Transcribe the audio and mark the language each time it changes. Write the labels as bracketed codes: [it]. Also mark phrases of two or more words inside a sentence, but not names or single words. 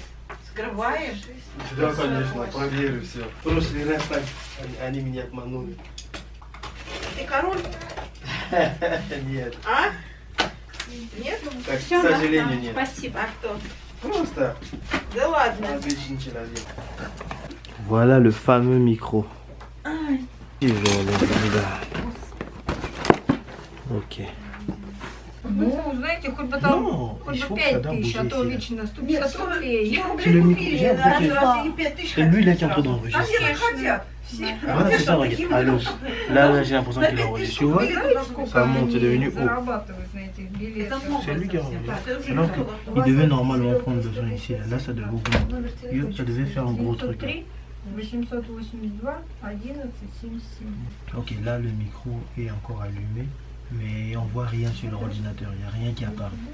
[ru] Скрываешь? Да, конечно, проверю все. В прошлый раз так они меня обманули. Ты король? Нет. А? Нет? Так, к Всё, сожалению, да. нет. Спасибо. А кто? Просто. Да ладно. [fr] Voilà le fameux micro. Ok. [ru] Ну, знаете, хоть бы там, [fr] Non, [ru] хоть [fr] il [ru] бы [fr] faut que [ru] 5 [fr] ça doit [ru] тысяч, а [fr] bouger [ru] то [fr] ici, là. [ru] вечно 150 рублей. [fr] C'est le micro. J'ai l'impression que c'est lui là qui est en train d'enregistrer. Voilà, c'est ça, regarde. Allô. Là, j'ai l'impression qu'il enregistre. Tu vois? Ça monte, c'est devenu haut. [ru] Зарабатывают на этих билетах. [fr] C'est lui qui enregistre. Alors qu'il devait normalement prendre le son ici. Là, ça devait augmenter. Ça devait faire un gros truc. 3, 882, 11, 77. Ok, là, le micro est encore allumé. Mais on voit rien sur l'ordinateur. Il n'y a rien qui apparaît.